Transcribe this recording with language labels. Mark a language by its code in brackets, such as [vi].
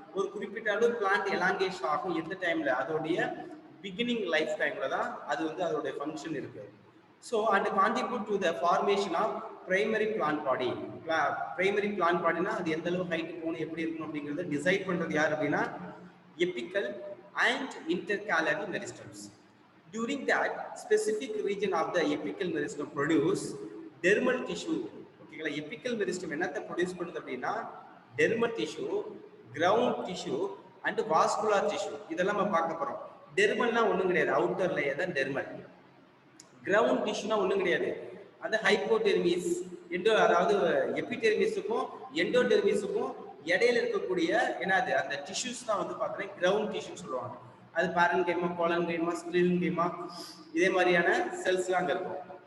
[ta] ஒரு குறிப்பிட்ட அளவு பிளான்ட் எலாங்கேஷன் ஆகும் எந்த டைம்ல, அதோடைய பிகினிங் லைஃப் டைம்ல தான் அது வந்து அதோடைய ஃபங்க்ஷன் இருக்கு. [en] So and contribute to the formation of primary plant body. [ta] Primary plant பாடினா அது எந்த அளவு ஹைட் போகணும், எப்படி இருக்கணும் அப்படிங்கிறத டிசைட் பண்றது யார் அப்படின்னா எபிக்கல் and intercalary meristems. [en] During that specific region of the epical meristem produce dermal tissue. [ta] ஓகேங்களா, epical meristem என்னத்தை ப்ரொடியூஸ் பண்ணுது அப்படின்னா dermal tissue, ground tissue and vascular tissue. இதெல்லாம் நம்ம பார்க்க போறோம். டெர்மல்னா ஒன்றும் கிடையாது, அவுட்டர் லேயர் தான் டெர்மல். கிரவுண்ட் டிஷ்யூனா ஒன்றும் கிடையாது, அது ஹைப்போடெர்மிஸ் எண்டோ, அதாவது எபிடெர்மிஸுக்கும் எண்டோடெர்மிஸுக்கும் இடையில இருக்கக்கூடிய என்னது அந்த டிஷ்யூஸ் தான் வந்து பார்த்தீங்கன்னா கிரவுண்ட் டிஷ்யூ சொல்லுவாங்க. அது பாரன்கைமா, கோலன்கைமா, ஸ்க்லீரன்கைமா, இதே மாதிரியான செல்ஸ்லாம் அங்கே இருக்கும்.